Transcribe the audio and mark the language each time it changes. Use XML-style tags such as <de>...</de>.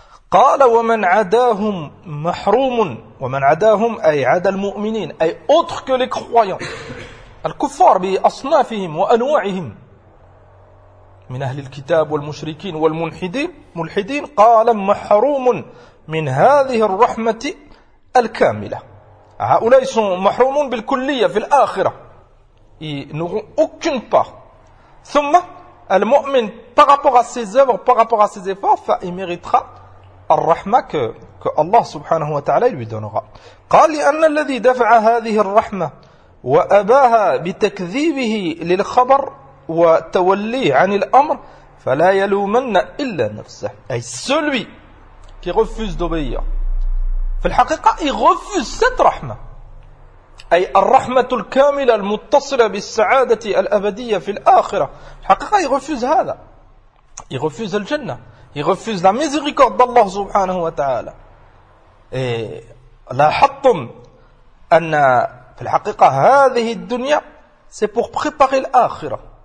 <ar>قال ومن عداهم محروم, ومن عداهم أي عدا المؤمنين أي</ar> <fr>autre que les croyants,</fr> <ar>الكفار بأصنافهم وأنواعهم من أهل الكتاب والمشركين والملحدين ملحدين. قال محروم من هذه الرحمة الكاملة, هؤلاء sont محرومون بالكلية في الآخرة,</ar> <fr>ils n'auront aucune part.</fr> <ar>ثم المؤمن</ar> <fr>par rapport à ses œuvres, par rapport à ses efforts, il méritera</fr> <ar>الرحمة كالله سبحانه وتعالى يدنغا. قال لأن الذي دفع هذه الرحمة وأباها بتكذيبه للخبر وتوليه عن الأمر فلا يلومن إلا نفسه, أي</ar> <fr>celui qui refuse d'obéir</fr> <ar>في الحقيقة</ar> <fr>il refuse cette</fr> <ar>رحمة أي الرحمة الكاملة المتصلة بالسعادة الأبدية في الآخرة.</ar> <fr>الحقيقة il refuse هذا, il refuse الجنة, il refuse la miséricorde d'Allah subhanahu wa ta'ala.</fr> <ar>Et la hattum anna fil haqiqa hadhihi ad-dunya</ar> <fr>c'est pour préparer l'akhirah.</fr>